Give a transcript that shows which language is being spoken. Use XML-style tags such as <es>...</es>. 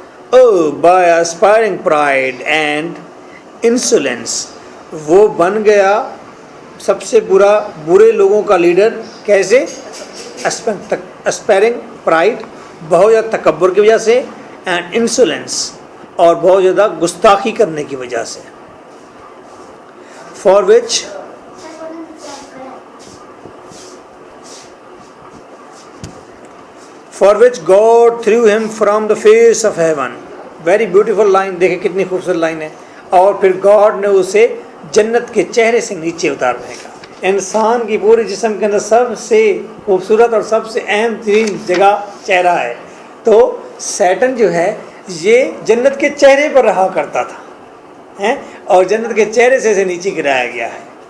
<en>Oh by aspiring pride and insolence.</en> <ur>وہ بن گیا سب سے برے لوگوں کا لیڈر. کیسے؟</ur> <en>aspiring pride</en> <ur>بہت زیادہ تکبر کی وجہ سے</ur> <en>and insolence</en> <ur>اور بہت زیادہ گستاخی کرنے کی وجہ سے.</ur> <en>For which God threw him from the face of heaven. Very beautiful line.</en> <ur>دیکھیں کتنی خوبصورت لائن ہے. اور پھر گاڈ نے اسے جنت کے چہرے سے نیچے اتار پھینکا. انسان کی پورے جسم کے اندر سب سے خوبصورت اور سب سے اہم ترین جگہ چہرہ ہے. تو سیٹن جو ہے یہ جنت کے چہرے پر رہا کرتا تھا اور جنت کے چہرے سے اسے نیچے گرایا گیا ہے.</ur>